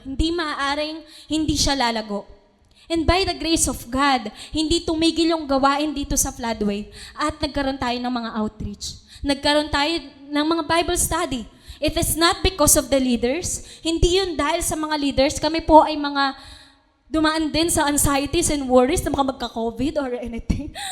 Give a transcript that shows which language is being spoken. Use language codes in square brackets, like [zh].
[tl] Hindi maaaring hindi siya lalago. [en] And by the grace of God, [tl] hindi tumigil yung gawain dito sa Floodway at nagkaroon tayo ng mga outreach. Nagkaroon tayo ng mga Bible study. [en] It is not because of the leaders. [tl] Hindi yun dahil sa mga leaders. Kami po ay mga dumaan din sa [en] anxieties and worries [tl] na baka magka-COVID [en] or anything.